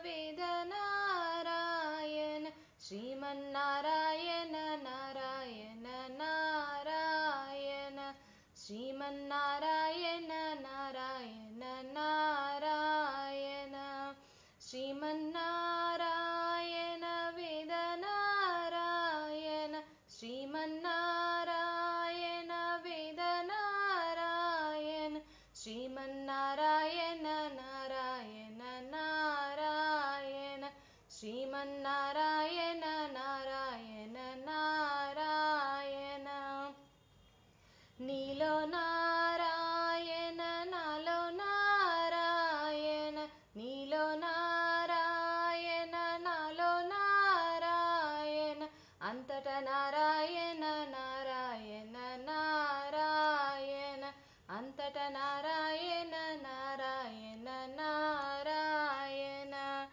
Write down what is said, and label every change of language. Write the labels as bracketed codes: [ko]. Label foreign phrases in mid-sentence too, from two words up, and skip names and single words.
[sa] वेदनारायण श्रीमन्नारायण नारायण नारायण श्रीमन्नारायण नारायण नारायण श्रीमन्नारायण वेदनारायण श्रीमन्नारायण वेदनारायण श्रीमन्नारायण नारायण नारायण श्रीमन्नारायण नारायण नारायण [te] నీలో నారాయణ నాలో నారాయణ నీలో నారాయణ నాలో నారాయణ అంతట నారాయణ నారాయణ నారాయణ అంతట నారాయణ నారాయణ నారాయణ